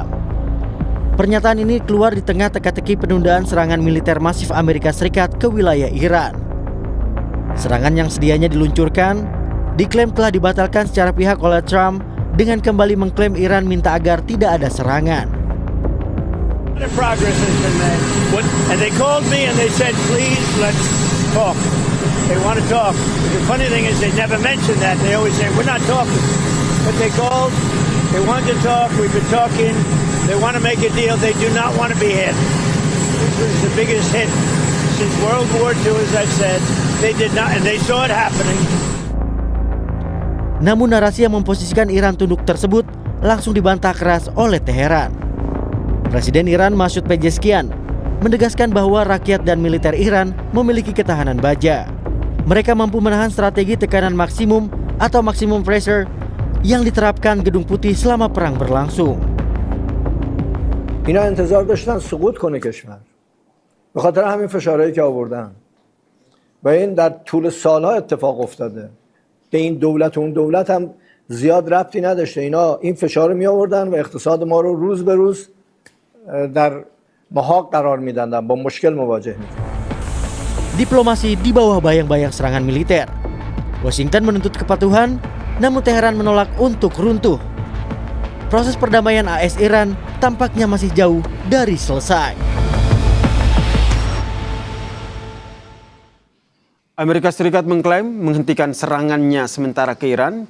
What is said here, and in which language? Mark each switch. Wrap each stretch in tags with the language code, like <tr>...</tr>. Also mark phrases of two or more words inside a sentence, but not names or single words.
<id>Pernyataan ini keluar di tengah teka-teki penundaan serangan militer masif Amerika Serikat ke wilayah Iran. Serangan yang sedianya diluncurkan diklaim telah dibatalkan secara pihak oleh Trump dengan kembali mengklaim Iran minta agar tidak ada serangan.</id> <en>Progress has been made. And they called me and they said, please, let's talk. They want to talk. The funny thing is they never mention that. They always say, we're not talking. But they called. They want to talk. We've been talking. They want to make a deal. They do not want to be hit. This was the biggest hit since World War II, as I've said. They did not, and they saw it happening.</en> <id>Namun narasi yang memposisikan Iran tunduk tersebut langsung dibantah keras oleh Teheran. Presiden Iran Masoud Pezeshkian menegaskan bahwa rakyat dan militer Iran memiliki ketahanan baja. Mereka mampu menahan strategi tekanan maksimum atau</id> <en>maximum pressure</en> <id>yang diterapkan Gedung Putih selama perang berlangsung.</id> <fa>اینا انتظار داشتن سقوط کنه کشور. به خاطر همین فشارهایی که آوردن. و این در طول سالها اتفاق افتاده. به این دولت و اون دولت هم زیاد ربطی نداشته. اینا این فشار رو می آوردن و اقتصاد ما رو روز به روز در محاق قرار میدن با مشکل مواجه میکنن.</fa> <id>Diplomasi di bawah bayang-bayang serangan militer. Washington menuntut kepatuhan, namun Teheran menolak untuk runtuh. Proses perdamaian AS Iran tampaknya masih jauh dari selesai. Amerika Serikat mengklaim menghentikan serangannya sementara ke Iran.</id>